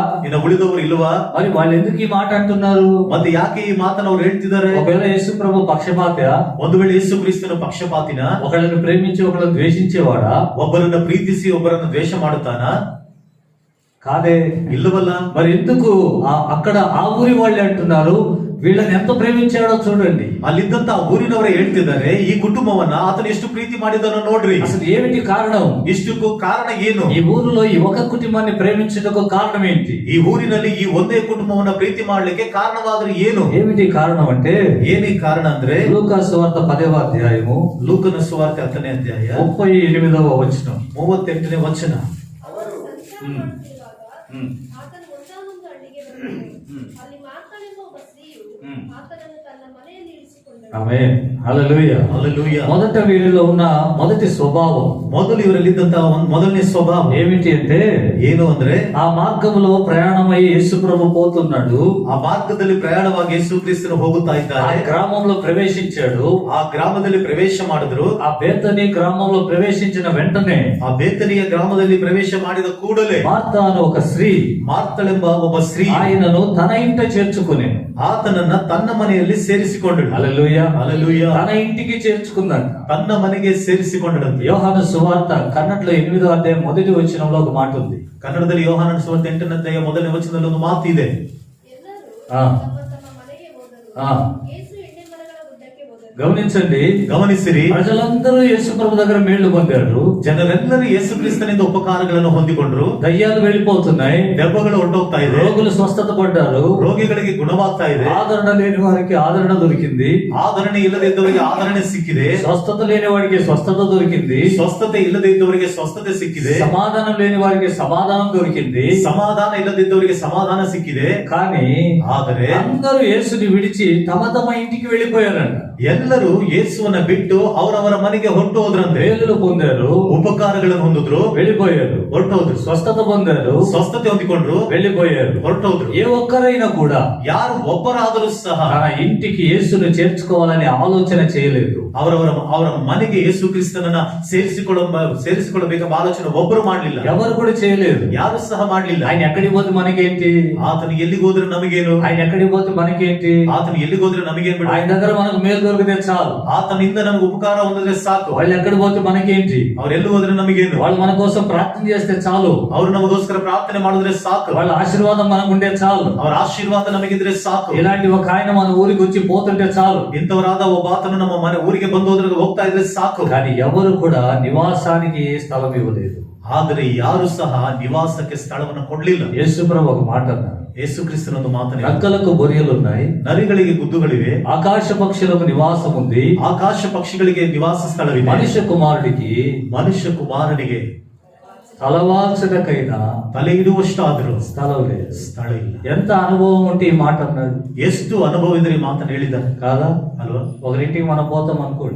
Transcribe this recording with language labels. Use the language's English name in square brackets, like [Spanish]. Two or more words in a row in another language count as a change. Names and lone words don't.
[Kannada] ಇನ್ನು ಉಳಿದವರು ಇಲ್ವಾ? [Telugu] మరి వాళ్ళు ఎందుకు ఈ మాట అంటున్నారు? [Kannada] ಮತ್ತೆ ಯಾಕೆ ಈ ಮಾತನ್ನು ಅವ್ರು ಹೇಳ್ತಿದ್ದಾರೆ? [Telugu] ఒకవేళ యేసు ప్రభు పక్షపాత, [Kannada] ಒಂದು ವೇಳೆ ಯೇಸು ಕ್ರಿಸ್ತನ ಪಕ್ಷಪಾತಿನ, [Telugu] ఒకళ్ళని ప్రేమించి ఒకళ్ళని ద్వేషించేవాడా? [Kannada] ಒಬ್ಬರನ್ನ ಪ್ರೀತಿಸಿ ಒಬ್ಬರನ್ನ ದ್ವೇಷ ಮಾಡುತ್ತಾನ? [Telugu] కాదే. [Kannada] ಇಲ್ಲವಲ್ಲ. [Telugu] మరి ఎందుకు అక్కడ ఆ ఊరి వాళ్ళే అంటున్నారు, వీళ్ళని ఎంత ప్రేమించాడో చూడండి. [Kannada] ಅಲ್ಲಿದ್ದಂತ ಊರಿನವರೇ ಹೇಳ್ತಿದ್ದಾರೆ, ಈ ಕುಟುಂಬವನ್ನ ಆತನು ಎಷ್ಟು ಪ್ರೀತಿ ಮಾಡಿದನೋ ನೋಡ್ರಿ. [Telugu] అసలు ఏమిటి కారణం? [Kannada] ಇಷ್ಟಕ್ಕೂ ಕಾರಣ ಏನು? [Telugu] ఈ ఊరిలో ఈ ఒక కుటుంబాన్ని ప్రేమించుటకు కారణం ఏంటి? [Kannada] ಈ ಊರಿನಲ್ಲಿ ಈ ಒಂದೇ ಕುಟುಂಬವನ್ನ ಪ್ರೀತಿ ಮಾಡ್ಲಿಕ್ಕೆ ಕಾರಣವಾದ್ರೆ ಏನು? [Telugu] ఏమిటి కారణం అంటే, [Kannada] ಏನಿ ಕಾರಣ ಅಂದ್ರೆ [Telugu] లూకా సువార్త 10వ అధ్యాయము [Kannada] ಲೂಕನ ಸುವಾರ್ತೆ 10ನೇ ಅಧ್ಯಾಯ [Telugu] 38వ వచనం. [Kannada] 38ನೇ ವಚನ. ಅವರು ಸಂಚಾರಮಾಡುತ್ತಿರುವಾಗ ಆತನು ಒಂದಾನೊಂದು ಹಳ್ಳಿಗೆ ಬಂದನು. ಅಲ್ಲಿ ಮಾರ್ತಾಳೆಂಬ ಒಬ್ಬ ಸ್ತ್ರೀಯು ಆತನನ್ನು ತನ್ನ ಮನೆಯಲ್ಲಿ ಇರಿಸಿಕೊಂಡಳು. [Telugu] ఆమేన్. హల్లెలూయా. [Kannada] ಹಲ್ಲೆಲೂಯಾ. [Telugu] మొదట వీరిలో ఉన్న మొదటి స్వభావం, [Kannada] ಮೊದಲು ಇವರಲ್ಲಿದ್ದಂತಹ ಒಂದು ಮೊದಲನೇ ಸ್ವಭಾವ [Telugu] ఏమిటి అంటే, [Kannada] ಏನು ಅಂದ್ರೆ, [Telugu] ఆ మార్గంలో ప్రయాణమై యేసు ప్రభు పోతున్నాడు. [Kannada] ಆ ಮಾರ್ಗದಲ್ಲಿ ಪ್ರಯಾಣವಾಗಿ ಯೇಸು ಕ್ರಿಸ್ತನು ಹೋಗುತ್ತಾ [Telugu] ఆ [Kannada] ಇದ್ದಾರೆ. [Telugu] గ్రామంలో ప్రవేశించాడు. [Kannada] ಆ ಗ್ರಾಮದಲ್ಲಿ ಪ್ರವೇಶ ಮಾಡಿದ್ರು. [Telugu] ఆ బేతనీ గ్రామంలో ప్రవేశించిన వెంటనే [Kannada] ಆ ಬೇತನಿಯ ಗ್ರಾಮದಲ್ಲಿ ಪ್ರವೇಶ ಮಾಡಿದ ಕೂಡಲೇ [Telugu] మార్తా అను ఒక స్త్రీ [Kannada] ಮಾರ್ತಳೆಂಬ ಒಬ್ಬ ಸ್ತ್ರೀ [Telugu] ఆయనను తన ఇంట చేర్చుకుని, [Kannada] ಆತನನ್ನ ತನ್ನ ಮನೆಯಲ್ಲಿ ಸೇರಿಸಿಕೊಂಡಳು. [Telugu] హల్లెలూయా, హల్లెలూయా. తన ఇంటికి చేర్చుకుందంట. [Kannada] ತನ್ನ ಮನೆಗೆ ಸೇರಿಸಿಕೊಂಡಳಂತೆ. [Telugu] యోహాను సువార్త కన్నడలో 8వ అధ్యాయం 1వ వచనంలో ఒక మాట ఉంది. [Kannada] ಕನ್ನಡದಲ್ಲಿ ಯೋಹಾನನ ಸುವಾರ್ತೆ 8ನೇ ಅಧ್ಯಾಯ 1ನೇ ವಚನದಲ್ಲಿ ಒಂದು ಮಾತು ಇದೆ. ಎಲ್ಲರೂ ఆ. ತಮ್ಮ ತಮ್ಮ ಮನೆಗೆ ಹೋದರು. ఆ. ಯೇಸು ಎಣ್ಣೆ ಮರಗಳ ಗುಡ್ಡಕ್ಕೆ ಹೋದನು. [Telugu] గమనించండి, [Kannada] ಗಮನಿಸಿರಿ, [Telugu] ప్రజలందరూ యేసు ప్రభు దగ్గర మేళ్లు పొందారు. [Kannada] ಜನರೆಲ್ಲರೂ ಯೇಸು ಕ್ರಿಸ್ತನಿಂದ ಉಪಕಾರಗಳನ್ನು ಹೊಂದಿಕೊಂಡ್ರು. [Telugu] దయ్యాలు వెళ్ళిపోతున్నాయి, [Kannada] ದೆವ್ವಗಳು ಹೊರಟೋಗ್ತಾ ಇದೆ, [Telugu] రోగులు స్వస్థత పడ్డారు, [Kannada] ರೋಗಿಗಳಿಗೆ ಗುಣವಾಗ್ತಾ ಇದೆ, [Telugu] ఆదరణ లేని వారికి ఆదరణ దొరికింది, [Kannada] ಆದರಣೆ ಇಲ್ಲದೆ ಇದ್ದವರಿಗೆ ಆದರಣೆ ಸಿಕ್ಕಿದೆ, [Telugu] స్వస్థత లేని వాడికి స్వస్థత దొరికింది, [Kannada] ಸ್ವಸ್ಥತೆ ಇಲ್ಲದೆ ಇದ್ದವರಿಗೆ ಸ್ವಸ್ಥತೆ ಸಿಕ್ಕಿದೆ, [Telugu] సమాధానం లేని వారికి సమాధానం దొరికింది. [Kannada] ಸಮಾಧಾನ ಇಲ್ಲದಿದ್ದವರಿಗೆ ಸಮಾಧಾನ ಸಿಕ್ಕಿದೆ. [Telugu] కానీ [Kannada] ಆದರೆ [Telugu] అందరూ యేసుని విడిచి తమ తమ ఇంటికి వెళ్ళిపోయారంట. [Kannada] ಎಲ್ಲ ಎಲ್ಲರೂ ಯೇಸುವನ್ನ ಬಿಟ್ಟು ಅವರವರ ಮನೆಗೆ ಹೊರಟು ಹೋದ್ರಂತೆ. [Telugu] మేలులు పొందారు, [Kannada] ಉಪಕಾರಗಳನ್ನು ಹೊಂದಿದ್ರು, [Telugu] వెళ్ళిపోయారు. [Kannada] ಹೊರಟೋದ್ರು. [Telugu] స్వస్థత పొందారు, [Kannada] ಸ್ವಸ್ಥತೆ ಹೊಂದಿಕೊಂಡ್ರು, [Telugu] వెళ్ళిపోయారు. [Kannada] ಹೊರಟೋದ್ರು. [Telugu] ఏ ఒక్కరైనా కూడా [Kannada] ಯಾರು ಒಬ್ಬರಾದರೂ ಸಹ [Telugu] తన ఇంటికి యేసును చేర్చుకోవాలని ఆలోచన చేయలేదు. [Kannada] ಅವರ ಮನೆಗೆ ಯೇಸು ಕ್ರಿಸ್ತನನ್ನ ಸೇರಿಸಿಕೊಳ್ಳಬೇಕೆಂಬ ಆಲೋಚನೆ ಒಬ್ಬರು ಮಾಡಲಿಲ್ಲ. [Telugu] ఎవరు కూడా చేయలేదు. [Kannada] ಯಾರು ಸಹ ಮಾಡಲಿಲ್ಲ. [Telugu] ఆయన ఎక్కడికి పోతే మనకేంటి, [Kannada] ಆತನು ಎಲ್ಲಿಗೆ ಹೋದ್ರೆ ನಮಗೇನು, [Telugu] ఆయన ఎక్కడికి పోతే మనకేంటి, [Kannada] ಆತನು ಎಲ್ಲಿಗೆ ಹೋದ್ರೆ ನಮಗೇನು ಬಿಡು, [Telugu] ఆయన దగ్గర మనకు మేలు దొరికితే చాలు. [Kannada] ಆತನಿಂದ ನಮಗೆ ಉಪಕಾರ ಹೊಂದಿದ್ರೆ ಸಾಕು. [Telugu] వాళ్ళు ఎక్కడికి పోతే మనకేంటి, [Kannada] ಅವ್ರು ಎಲ್ಲಿ ಹೋದ್ರೆ ನಮಗೇನು, [Telugu] వాళ్ళు మన కోసం ప్రార్థన చేస్తే చాలు. [Kannada] ಅವ್ರು ನಮಗೋಸ್ಕರ ಪ್ರಾರ್ಥನೆ ಮಾಡಿದ್ರೆ ಸಾಕು. [Telugu] వాళ్ళ ఆశీర్వాదం మనకు ఉంటే చాలు. [Kannada] ಅವರ ಆಶೀರ್ವಾದ ನಮಗಿದ್ರೆ ಸಾಕು. [Telugu] ఇలాంటి ఒక ఆయన మన ఊరికి వచ్చి పోతుంటే చాలు. [Kannada] ಇಂಥವರಾದ ಒಬ್ಬ ಆತನು ನಮ್ಮ ಮನೆ ಊರಿಗೆ ಬಂದು ಹೋದ್ರೆ ಹೋಗ್ತಾ ಇದ್ರೆ ಸಾಕು. [Telugu] కానీ ఎవరు కూడా నివాసానికి స్థలం ఇవ్వలేదు. [Kannada] ಆದರೆ ಯಾರು ಸಹ ನಿವಾಸಕ್ಕೆ ಸ್ಥಳವನ್ನು ಕೊಡ್ಲಿಲ್ಲ. [Telugu] యేసు ప్రభు ఒక మాట అన్నారు, [Kannada] ಯೇಸು ಕ್ರಿಸ್ತನೊಂದು ಮಾತನಾಡಿ, [Telugu] నక్కలకు బొరియలు ఉన్నాయి, [Kannada] ನರಿಗಳಿಗೆ ಗುದ್ದುಗಳಿವೆ, [Telugu] ఆకాశ పక్షులకు నివాసం ఉంది, [Kannada] ಆಕಾಶ ಪಕ್ಷಿಗಳಿಗೆ ನಿವಾಸ ಸ್ಥಳವಿದೆ, [Telugu] మనిషి కుమారుడికి [Kannada] ಮನುಷ್ಯ ಕುಮಾರನಿಗೆ [Telugu] తలవాల్చటకైనా [Kannada] ತಲೆ ಇಡುವಷ್ಟಾದರೂ [Telugu] స్థలం లేదు. [Kannada] ಸ್ಥಳ ಇಲ್ಲ. [Telugu] ఎంత అనుభవం ఉంటే ఈ మాట అన్నాడు [Kannada] ಎಷ್ಟು ಅನುಭವ ಇದ್ರೆ ಈ ಮಾತನ್ನು ಹೇಳಿದ್ದಾರೆ [Telugu] కాదా? [Kannada] ಅಲ್ವಾ? [Telugu] ఒకరింటికి మనం పోతాం అనుకోండి,